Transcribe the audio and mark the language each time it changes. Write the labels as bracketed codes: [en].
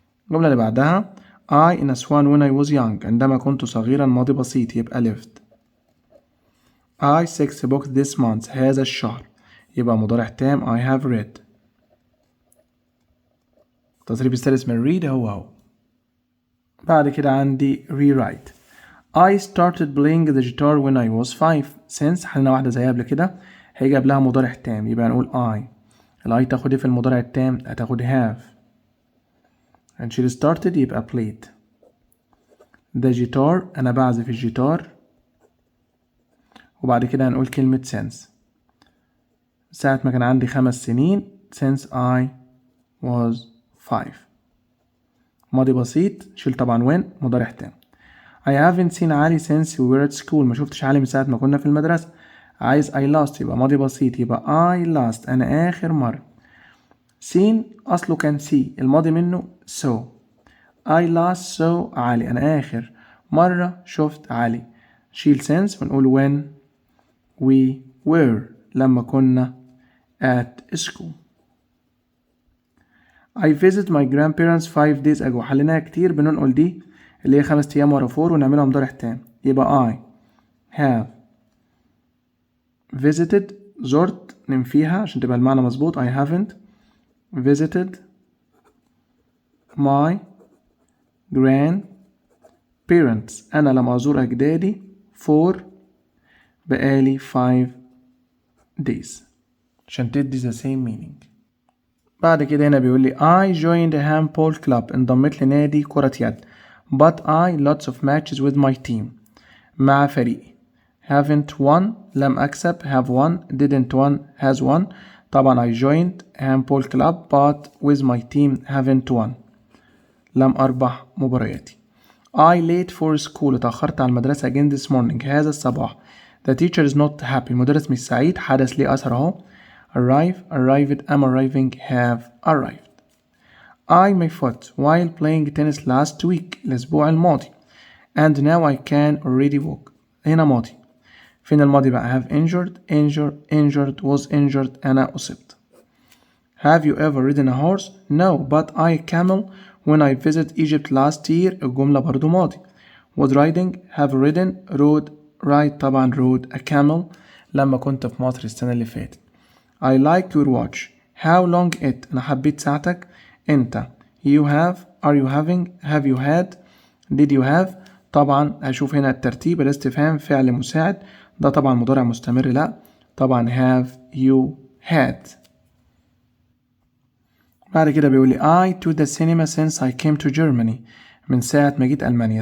[ar] الجملة اللي بعدها [en] I in a swan when I was young [ar] عندما كنت صغيرا ماضي بسيط يبقى lived. [en] I 6 books this month [ar] هذا الشهر يبقى مضارع تام [en] I have read. [ar] التدريب الثالث من read هو بعد كده عندي rewrite. [en] I started playing the guitar when I was 5 [ar] since حلنا واحدة زيها قبل كده هيجي قبلها مضارع تام يبقى نقول I الI تاخد ايه في المضارع التام هتاخد have and she started يبقى played. [en] the guitar، [ar] أنا بعزف الجيتار. وبعد كده هنقول كلمة since، ساعة ما كان عندي 5 سنين. [en] since I was 5. [ar] ماضي بسيط، شيل طبعا when، مضارع تام. [en] I haven't seen علي since we were at school، [ar] ما شفتش علي من ساعة ما كنا في المدرسة. عايز I last يبقى ماضي بسيط، يبقى I last، أنا آخر مرة. seen أصله كان see، الماضي منه saw. [en] I last saw [ar] علي، أنا آخر مرة شفت علي. شيل since ونقول [en] when we were، [ar] لما كنا [en] at school. I visit my grandparents 5 days ago، [ar] حليناها كتير، بننقل دي اللي هي 5 أيام ورا 4 ونعملها مضارع تام. يبقى [en] I have visited، [ar] زرت، ننفيها عشان تبقى المعنى مظبوط. [en] I haven't visited my grandparents، [ar] أنا لم أزور أجدادي for بقالي 5 days عشان تدي [en] the same meaning. [ar] بعد كده هنا بيقول لي [en] I joined a handball club، [ar] انضميت لنادي كرة يد. [en] but I lots of matches with my team، [ar] مع فريقي. [en] haven't won، [ar] لم أكسب. [en] have won، didn't won، has won. طبعا I joined handball club but with my team haven't won، [ar] لم أربح مبارياتي. [en] I late for school، [ar] اتأخرت على المدرسة [en] again this morning، [ar] هذا الصباح. [en] the teacher is not happy، [ar] المدرس مش سعيد، حدث ليه أثر أهو. [en] arrive، arrived، am arriving، have arrived. I my foot while playing tennis last week، [ar] الأسبوع الماضي. [en] and now I can already walk، [ar] هنا ماضي. فين الماضي بقى؟ [en] have injured، injured، was injured، [ar] أنا أصبت. [en] have you ever ridden a horse؟ no but I camel when I visit Egypt last year، [ar] الجملة برضو ماضي. [en] was riding، have ridden، rode، ride طبعا rode a camel [ar] لما كنت في مصر السنة اللي فاتت. [en] I like your watch، how long it، [ar] أنا حبيت ساعتك. [en] أنت you have، are you having، have you had، did you have. [ar] طبعا هشوف هنا الترتيب، الاستفهام فعل مساعد، ده طبعا مضارع مستمر، لا طبعا [en] have you had. [ar] بعد كده بيقول لي [en] I to the cinema since I came to Germany، [ar] من ساعة ما جيت ألمانيا.